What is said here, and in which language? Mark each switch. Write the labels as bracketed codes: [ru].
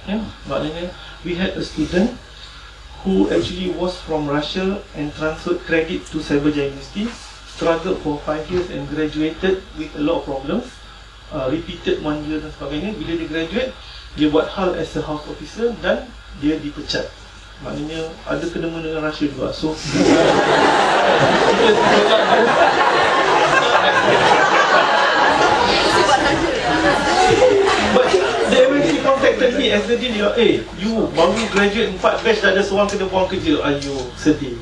[en] Ya, maknanya we had a student who actually was from Russia and transferred credit to Cyberjaya University, struggled for 5 years and graduated with a lot of problems, repeated 1 year [ms] dan sebagainya. Bila dia graduate, dia buat hal [en] as a house officer [ms] dan dia dipecat. Maknanya ada kena-mena dengan Russia juga. [en] So but the MNC contacted me as the dean. [ms] You baru graduate 4 batch dah ada seorang kena buang kerja. Ayo, sedih.